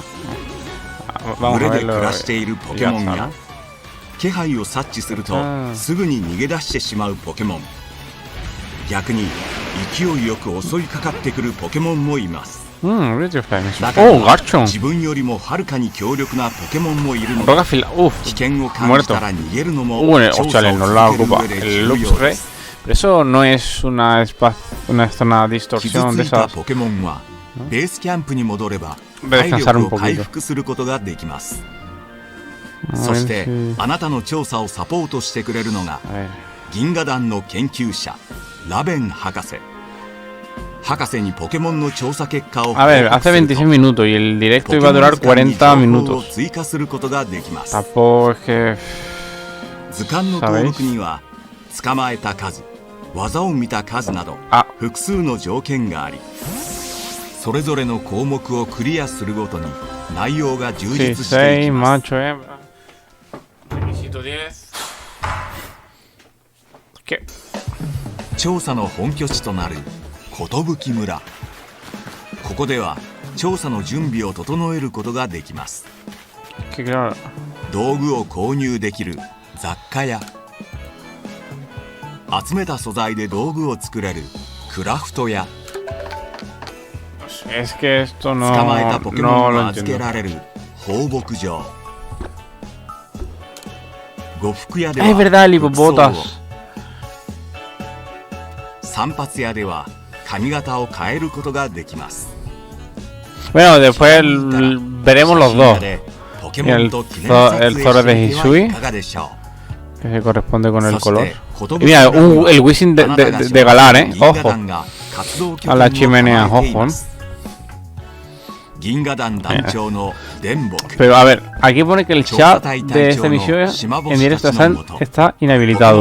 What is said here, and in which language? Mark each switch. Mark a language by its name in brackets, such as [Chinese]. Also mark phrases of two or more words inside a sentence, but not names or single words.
[Japanese] 群れで暮らしているポケモンや気配を察知するとすぐに逃げ出してしまうポケモン、逆に勢いよく襲いかかってくるポケモンもいます。中には自分よりもはるかに強力なポケモンもいるので、危険を感じたら逃げるのも調査を続ける上で重要です。 [Spanish] Eso no es una zona de distorsión de esas. [Japanese] ポケモンはベースキャンプに戻れば体力を回復することができます。そしてあなたの調査をサポートしてくれるのが銀河団の研究者ラベン博士。博士にポケモンの調査結果を [Spanish] A ver, hace 26 minutos y el directo iba a durar 40 minutos. [Japanese] 追加することができます。 [Spanish] Tampoco es que [Japanese] 図鑑の登録には捕まえた数、技を見た数など複数の条件があり、 それぞれの項目をクリアするごとに内容が充実していきます。調査の本拠地となる寿村。ここでは調査の準備を整えることができます。道具を購入できる雑貨や集めた素材で道具を作れるクラフトや [Spanish] Es que esto no, [Japanese] 捕まえたポケモンを預けられる放牧場、 [Spanish] Es verdad, el hipopotas. [Japanese] 散髪屋では髪型を変えることができます。 [Spanish] Bueno, después veremos los dos. El Zoro de Hisui, que se corresponde con el color. Y mira, el Wisin de Galar, ojo. A la chimenea, ojo. Pero a ver, aquí pone que el chat de esta emisión en directo está inhabilitado.